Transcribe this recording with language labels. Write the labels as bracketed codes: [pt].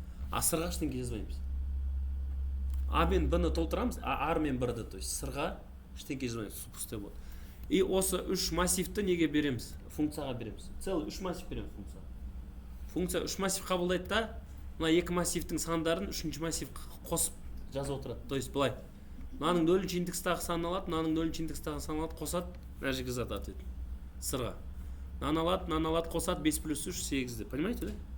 [kk] Сырға ештеңе жазбаймыз. А мен Б-ны толтырамыз, а R мен 1-ді, [ru] то есть [kk] сырға ештеңе жазбаймыз, пустой болады. И осы 3 массивті неге береміз? Функцияға береміз. Целый 3 массив береміз функцияға. Функция 3 массив қабылдайды да, мына 2 массивтің сандарын 3-ші массив қосып жазып отырады. [ru] То есть [kk] былай. Мынаның 0-ші индекстағы сан алады, мынаның 0-ші индекстағы сан алады, қосады, мына жерге зат ответ. Сырға. Мынаны алады, қосады, 5 плюс 3 8-ді. [ru] Понимаете, да?